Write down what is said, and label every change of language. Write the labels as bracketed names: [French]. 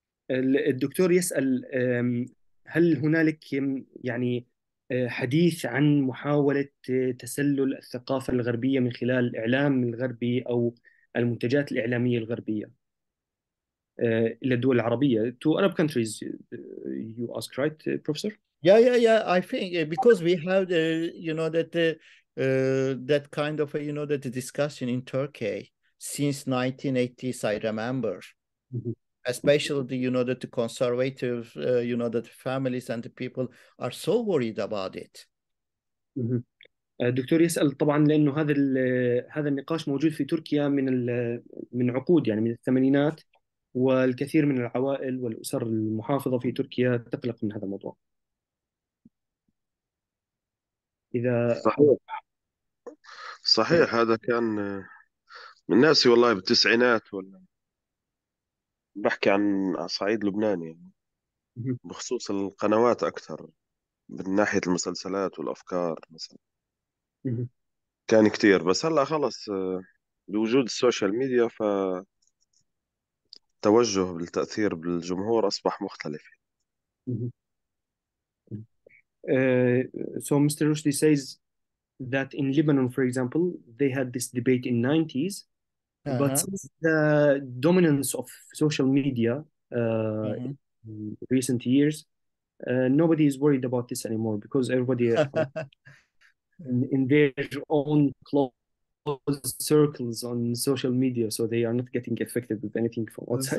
[Arabic] الدكتور يسأل هل هنالك يعني حديث عن محاولة تسلل الثقافة الغربية من خلال الإعلام الغربي أو المنتجات الإعلامية الغربية إلى الدول العربية, [English] to Arab countries, you ask, right, Professor? Yeah. I think because we have the, that kind of, that discussion in Turkey since 1980s, I remember. Especially the, that the conservative, that families and the people are so worried about it. [Arabic] الدكتور يسأل طبعا لأنه هذا النقاش موجود في تركيا من عقود، يعني من الثمانينات، والكثير من العوائل والأسر المحافظة في تركيا تقلق من هذا الموضوع. إذا صحيح هذا كان من ناسي والله بالتسعينات، ولا بحكي عن صعيد لبنان يعني، بخصوص القنوات أكثر من ناحية المسلسلات والأفكار مثلا. كان كتير، بس هلا خلص بوجود السوشيال ميديا فتوجه بالتأثير بالجمهور أصبح مختلف. [English] So Mr. Rushdie says that in Lebanon, for example, they had this debate in 90s, but since the dominance of social media in recent years, nobody is worried about this anymore because everybody in their own close circles on social media, so they are not getting affected with anything from outside.